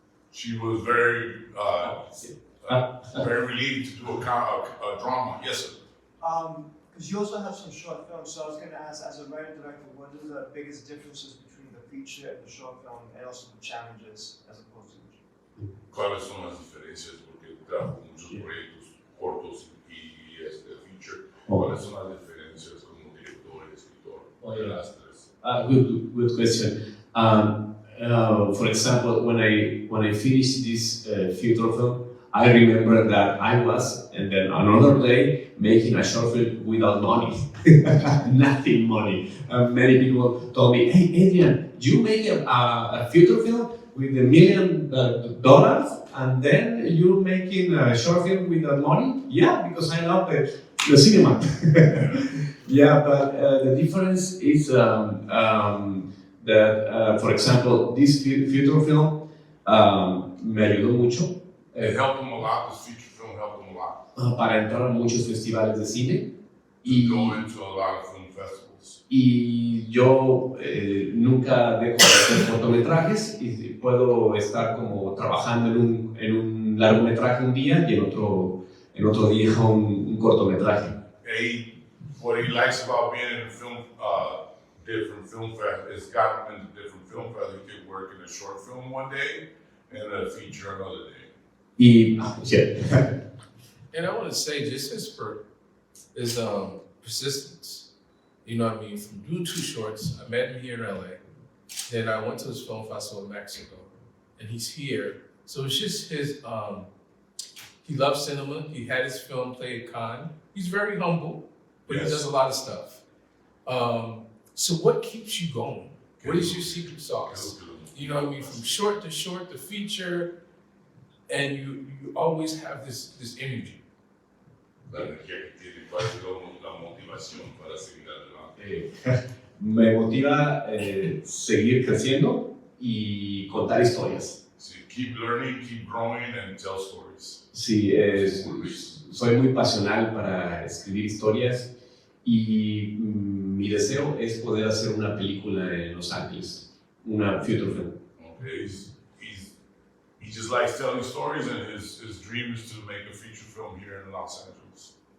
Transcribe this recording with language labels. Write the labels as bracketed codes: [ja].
[en] She was very relieved to do a drama. Yes, sir. Because you also have some short films, so I was going to ask, as a writer director, what are the biggest differences between the feature and the short film, and also the challenges as opposed to the feature? [es] ¿Cuáles son las diferencias? Porque trabajo muchos proyectos cortos y feature. ¿Cuáles son las diferencias como director y escritor? [en] Oh, yeah. [es] Las tres. [en] Good question. For example, when I finished this feature film, I remember that I was, and then another day, making a short film without money, nothing money. Many people told me, "Hey, Adrian, you make a feature film with $1 million, and then you're making a short film without money?" Yeah, because I love the cinema. Yeah, but the difference is that, for example, this feature film me ayudó mucho It helped him a lot. This feature film helped him a lot [es] para entrar a muchos festivales de cine. [en] to go into a lot of film festivals. [es] Y yo nunca dejo de hacer cortometrajes y puedo estar como trabajando en un largometraje un día y en otro día un cortometraje. [en] What he likes about being in different film festivals, it's gotten into different film festivals. He could work in a short film one day and a feature another day. [es] Y, [en] And I want to say, just his persistence. You know what I mean? From doing 2 shorts, I met him here in LA. Then I went to his film festival in Mexico, and he's here. So it's just his. He loves cinema. He had his film play at Cannes. He's very humble, but Yes. he does a lot of stuff. So what keeps you going? What is your secret sauce? You know what I mean? From short to feature, and you always have this energy. [es] La energía que tiene, cuál es la motivación para seguir adelante. me motiva seguir creciendo y contar historias. [en] So you keep learning, keep growing, and tell stories. [es] Sí, soy muy pasional para escribir historias y mi deseo es poder hacer una película en Los Ángeles, una feature film. [en] Okay, he just likes telling stories, and his dream is to make a feature film here in Los Angeles.